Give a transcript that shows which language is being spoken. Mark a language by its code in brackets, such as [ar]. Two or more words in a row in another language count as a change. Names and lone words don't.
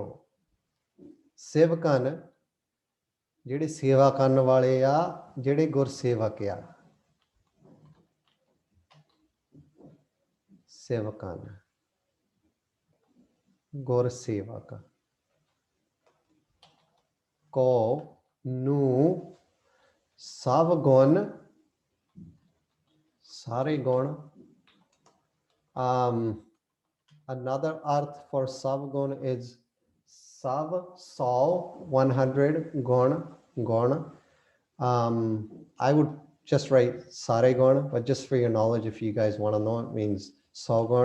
[pa] सेवकन ਜਿਹੜੇ ਸੇਵਾ ਕਰਨ ਵਾਲੇ ਆ, ਜਿਹੜੇ ਗੁਰਸੇਵਕ ਆ. ਸੇਵਕਨ ਗੁਰਸੇਵਕ ਕੋ ਨੂੰ ਸਭ ਗੁਣ, ਸਾਰੇ ਗੁਣ. [en] Another arth for savgun is sav, 100 gun. I would just write [pa] ਸਾਰੇ ਗੁਣ, [en] but just for your knowledge, if you guys want to know, it means gun.